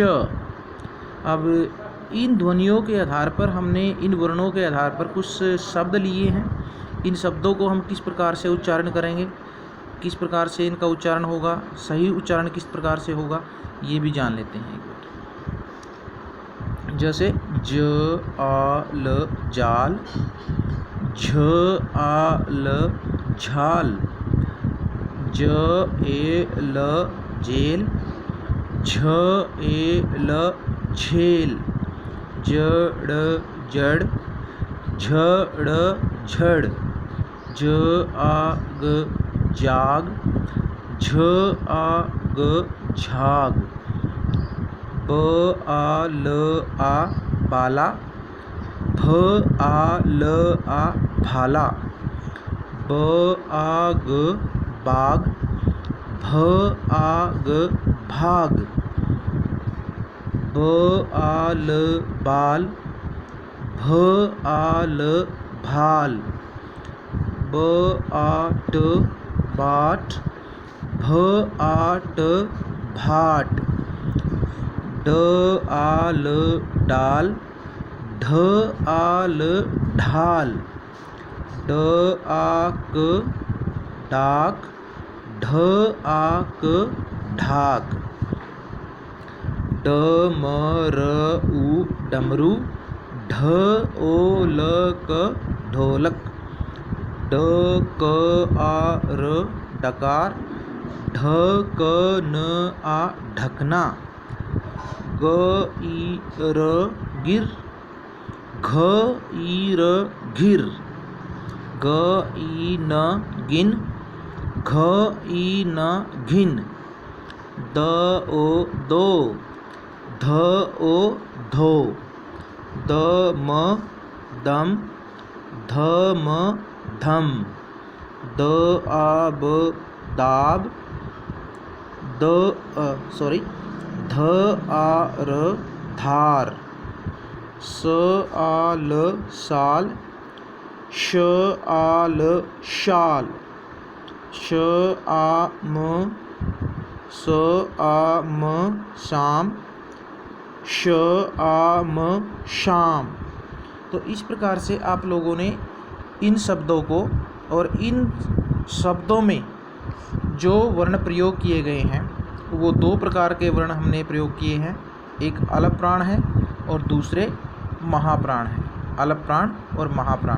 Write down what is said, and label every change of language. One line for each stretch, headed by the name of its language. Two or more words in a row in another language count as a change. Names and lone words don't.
Hindi: अब इन ध्वनियों के आधार पर हमने इन वर्णों के आधार पर कुछ शब्द लिए हैं। इन शब्दों को हम किस प्रकार से उच्चारण करेंगे, किस प्रकार से इनका उच्चारण होगा, सही उच्चारण किस प्रकार से होगा, ये भी जान लेते हैं एक बार। जैसे ज, आ, ल, जाल, झ, आ, ल, झाल, ज, ए, ल, जेल, झ, ए, ल, झेल, जड़, जड़, झड़, झड़, ज, आ, ग, जाग, झ, आ, ग, झाग, ब, आ, ल, आ, बाला, भ, आ, ल, आ, भाला, ब, आ, ग, बाग, भ, आ, ग, भाग, ब, आ, ल, बाल, भ, आ, ल, भाल, ब, आ, ट, बाट, भ, आ, ट, भाट, ड, आ, ल, डाल, ढ आ ल ढाल, ड आ क डाक, ढ आ क ढाक, ड म र उ डमरू, ढ ओ ल क ढोलक, ड क आ र डकार, ढ क न आ ढकना, ग ई र गिर, घ ई र घिर, ग ई न गिन, घ ई न घिन, द ओ दो, ध ओ धो, द म दम, ध म धम, द आ ब दाब, ध आ र धार, स आ ल साल, श आ ल शाल, श आ म स आ म शाम, श आ म शाम। तो इस प्रकार से आप लोगों ने इन शब्दों को और इन शब्दों में जो वर्ण प्रयोग किए गए हैं वो दो प्रकार के वर्ण हमने प्रयोग किए हैं, एक अलप प्राण है और दूसरे महाप्राण है, अलप प्राण और महाप्राण।